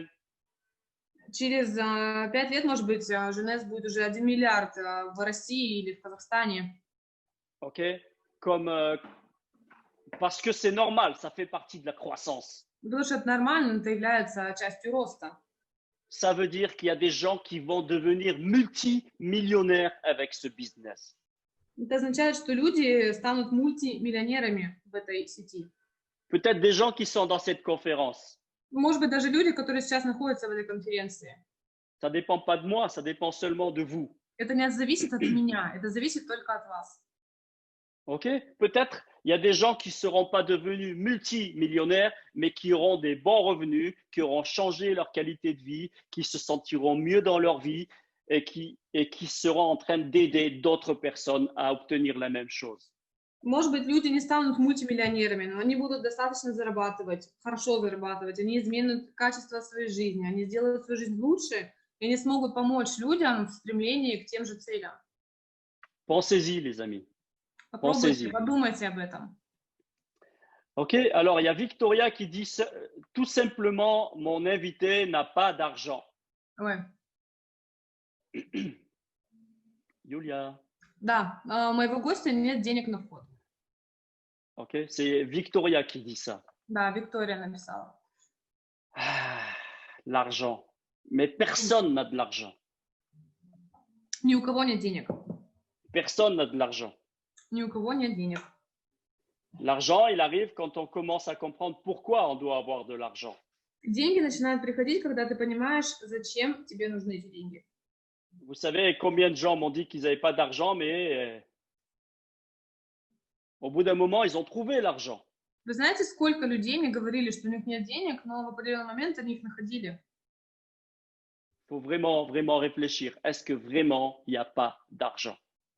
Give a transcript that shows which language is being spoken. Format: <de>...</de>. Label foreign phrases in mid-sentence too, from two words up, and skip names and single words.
<ru>Через 5 лет, может быть, Jeunesse будет уже 1 миллиард в России или в Казахстане.</ru> <fr>OK? Parce que c'est normal, ça fait partie de la croissance.</fr> <ru>Потому что это нормально, это является частью роста.</ru> <fr>Ça veut dire qu'il y a des gens qui vont devenir multimillionnaires avec ce business.</fr> <ru>Это означает, что люди станут мультимиллионерами в этой сети.</ru> <fr>Peut-être des gens qui sont dans cette conférence.</fr> <ru>Может быть, даже люди, которые сейчас находятся в этой конференции.</ru> <fr>Ça ne dépend pas de moi, ça dépend seulement de vous.</fr> <ru>Это не зависит от меня, это зависит только от вас.</ru> <fr>OK? Peut-être il y a des gens qui ne seront pas devenus multimillionnaires, mais qui auront des bons revenus, qui auront changé leur qualité de vie, qui se sentiront mieux dans leur vie et qui seront en train d'aider d'autres personnes à obtenir la même chose.</fr> <ru>Может быть, люди не станут мультимиллионерами, но они будут достаточно зарабатывать, хорошо зарабатывать, они изменят качество своей жизни, они сделают свою жизнь лучше, и они смогут помочь людям в стремлении к тем же целям.</ru> <fr>Pensez-y, les amis.</fr> <ru>Попробуйте, подумайте об этом.</ru> <fr>OK, alors il y a Victoria qui dit tout simplement, mon invité n'a pas d'argent. Ouais.</fr> <ru>Юлия. Да, у моего гостя нет денег на вход.</ru> <fr>OK, c'est Victoria qui dit ça.</fr> <ru>Да, Виктория написала.</ru> <fr>L'argent. Mais personne n'a de l'argent.</fr> <ru>Ни у кого нет денег.</ru> <fr>Personne n'a de l'argent.</fr> <ru>Ни у кого нет денег.</ru> <fr>L'argent, il arrive quand on commence à comprendre pourquoi on doit avoir de l'argent.</fr> <ru>Деньги начинают приходить, когда ты понимаешь, зачем тебе нужны эти деньги.</ru> <fr>Vous savez combien de gens m'ont dit qu'ils n'avaient pas d'argent, mais au bout d'un moment, ils ont trouvé l'argent.</fr> <ru>Вы знаете, сколько людей мне говорили, что у них нет денег, но в определенный момент они их находили.</ru> <fr>Il faut vraiment, vraiment réfléchir. Est-ce que vraiment il n'y a pas d'argent?</fr>